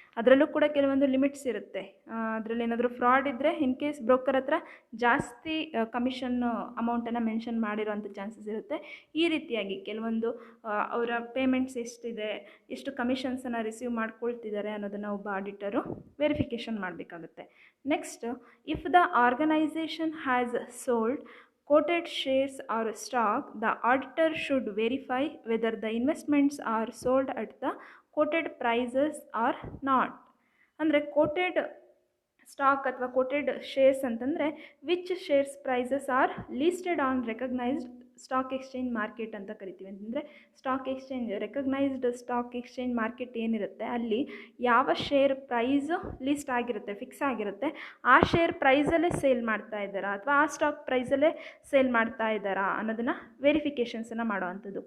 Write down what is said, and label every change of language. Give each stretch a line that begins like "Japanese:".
Kannada: ಅದರಲ್ಲೂ ಕೂಡ ಕೆಲವೊಂದು ಲಿಮಿಟ್ಸ್ ಇರುತ್ತೆ. ಅದರಲ್ಲಿ ಏನಾದರೂ ಫ್ರಾಡ್ ಇದ್ದರೆ ಇನ್ ಕೇಸ್ ಬ್ರೋಕರ್ ಹತ್ರ ಜಾಸ್ತಿ ಕಮಿಷನ್ನು ಅಮೌಂಟನ್ನು ಮೆನ್ಷನ್ ಮಾಡಿರೋವಂಥ ಚಾನ್ಸಸ್ ಇರುತ್ತೆ. ಈ ರೀತಿಯಾಗಿ ಕೆಲವೊಂದು ಅವರ ಪೇಮೆಂಟ್ಸ್ ಎಷ್ಟಿದೆ, ಎಷ್ಟು ಕಮಿಷನ್ಸನ್ನು ರಿಸೀವ್ ಮಾಡ್ಕೊಳ್ತಿದ್ದಾರೆ ಅನ್ನೋದನ್ನು ಒಬ್ಬ ಆಡಿಟರು ವೆರಿಫಿಕೇಷನ್ ಮಾಡಬೇಕಾಗುತ್ತೆ.
English: Next, if the organisation has sold quoted shares or stock, the auditor should verify whether the investments are sold at the quoted prices or not. ಅಂದರೆ quoted stock ಅಥವಾ quoted shares ಅಂತಂದರೆ which shares prices are listed on recognised
Kannada: stock exchange market ಅಂತ ಕರಿತೀವಿ. ಅಂತಂದರೆ stock exchange, recognised stock exchange market ಏನಿರುತ್ತೆ ಅಲ್ಲಿ ಯಾವ share price list ಆಗಿರುತ್ತೆ, ಫಿಕ್ಸ್ ಆಗಿರುತ್ತೆ, ಆ ಶೇರ್ ಪ್ರೈಸಲ್ಲೇ ಸೇಲ್ ಮಾಡ್ತಾ ಇದ್ದಾರಾ ಅಥವಾ ಆ ಸ್ಟಾಕ್ ಪ್ರೈಸಲ್ಲೇ ಸೇಲ್ ಮಾಡ್ತಾ ಇದ್ದಾರಾ ಅನ್ನೋದನ್ನು ವೆರಿಫಿಕೇಷನ್ಸನ್ನು ಮಾಡೋ ಅಂಥದ್ದು.